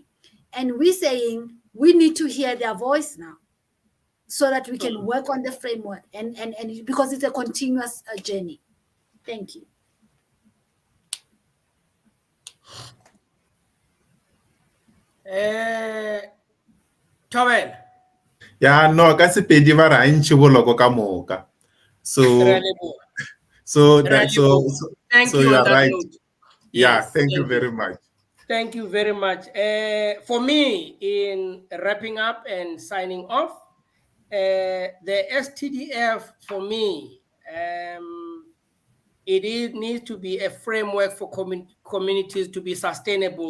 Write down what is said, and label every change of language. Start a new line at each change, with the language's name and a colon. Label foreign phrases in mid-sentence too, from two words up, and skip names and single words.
English: And we're saying we need to hear their voice now, so that we can work on the framework and because it's a continuous journey. Thank you. Towel. Yeah, no,
Northern Sotho: ka Sepedi ba ra ntšhi boloko ka moka.
English: So Thank so you you on are that right. note. Yeah, Yes, thank you very much. Thank you very much. For me, in wrapping up and signing off, the STDF for me, needs to be a framework for communities to be sustainable.